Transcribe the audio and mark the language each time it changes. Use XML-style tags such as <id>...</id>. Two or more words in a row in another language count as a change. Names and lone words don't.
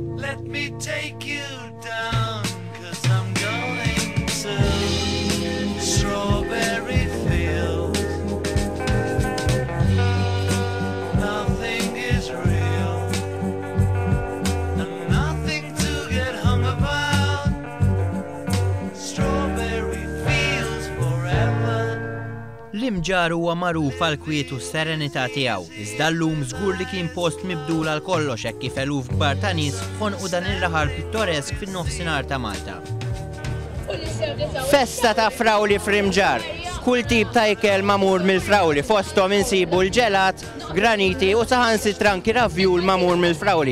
<en>let me take you down, 'cause I'm going to strawberry fields. Nothing is real, and nothing to get hung about. Strawberry fields forever.</en> <mt>L-Imġarr huwa magħruf għal kwiet u s-serenità tiegħu, iżda llum żgur li kien post mibdul għal kollox hekk kif eluf kbar ta' nies ħonqu dan ir-raħal pittoresk fin-nofsinhar ta' Malta. Festa ta' frawli fl-Imgarr. Kull tip ta' ikel magħmul mill-frawli, fosthom insibu l-ġelat, graniti u saħansitra anki ravjul magħmul mill-frawli.</mt>